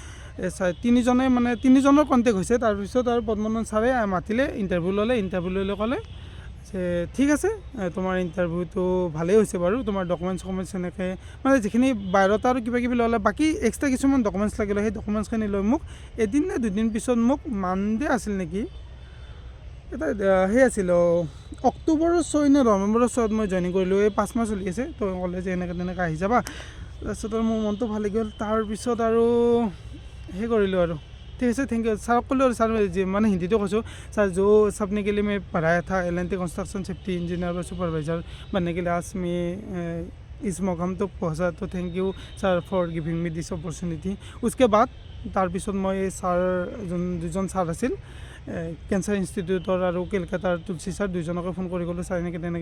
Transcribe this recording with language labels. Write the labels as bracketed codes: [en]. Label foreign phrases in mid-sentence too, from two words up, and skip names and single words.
[as] তিনিজনৰ কণ্টেক্ট হৈছে তাৰপিছত আৰু পদ্মনাথন ছাৰে মাতিলে ইণ্টাৰভিউ ল'লে ক'লে যে ঠিক আছে তোমাৰ ইণ্টাৰভিউটো ভালেই হৈছে বাৰু তোমাৰ ডকুমেণ্টছ এনেকৈ মানে যিখিনি বাহিৰত আৰু কিবাকিবি ল'লে বাকী এক্সট্ৰা কিছুমান ডকুমেণ্টছ লাগিলে সেই ডকুমেণ্টছখিনি লৈ মোক এদিন নে দুদিন পিছত মোক মানডে আছিল নেকি এটা সেই আছিল অক্টোবৰৰ 6 নে নৱেম্বৰৰ 6ত মই জইনিং কৰিলোঁ এই 5 মাহ চলি আছে তো ক'লে যে তেনেকৈ আহি যাবা তাৰপিছত আৰু মোৰ মনটো ভালে গ'ল তাৰপিছত আৰু সেই কৰিলোঁ আৰু ঠিক আছে [en] thank you [as] ছাৰক ক'লোঁ আৰু ছাৰ মানে হিন্দীটো কৈছোঁ ছাৰ [hi] जो सबने के लिए मैं पढ़ाया था [en] L&T construction safety engineer [hi] और सुपरवाइजर बनने के लिए आज मैं इस मकाम तक पहुँचा तो [en] thank you sir for giving me this opportunity [hi] उसके बाद [as] তাৰপিছত মই ছাৰ দুজন ছাৰ আছিল কেঞ্চাৰ ইনষ্টিটিউটৰ আৰু কেলকাতাৰ তুলসী ছাৰ দুজনকে ফোন কৰি গ'লোঁ ছাৰ তেনেকৈ